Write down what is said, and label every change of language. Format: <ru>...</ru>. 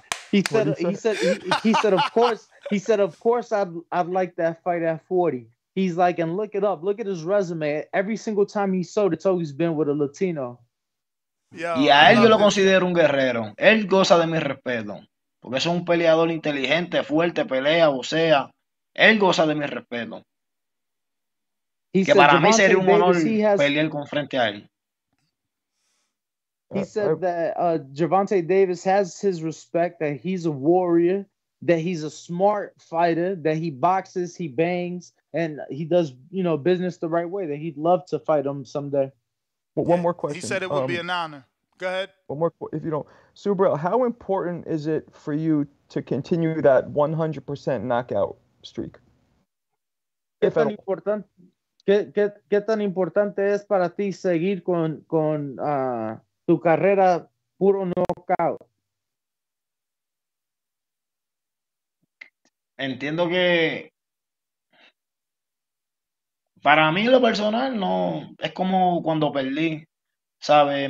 <en>He said, of course, I'd like that fight at 40. He's like, and look it up. Look at his resume. Every single time he sold, it's always been with a Latino.</en> <es>Y a él yo lo considero un guerrero. Él goza de mi respeto, porque es un peleador inteligente, fuerte, pelea, vocea. Él goza de mi respeto. Que para mí sería un honor pelear con frente a él.</es> <en>He said that Gervonta Davis has his respect, that he's a warrior, that he's a smart fighter, that he boxes, he bangs, and he does, business the right way, that he'd love to fight him someday. Well, one more question. He said it would be an honor. Go ahead. One more, if you don't. Subriel, how important is it for you to continue that 100% knockout streak?</en> <es>¿Qué tan importante es para ti seguir con tu carrera puro knockout. Entiendo que para mí lo personal no es como cuando perdí, ¿sabes?</es>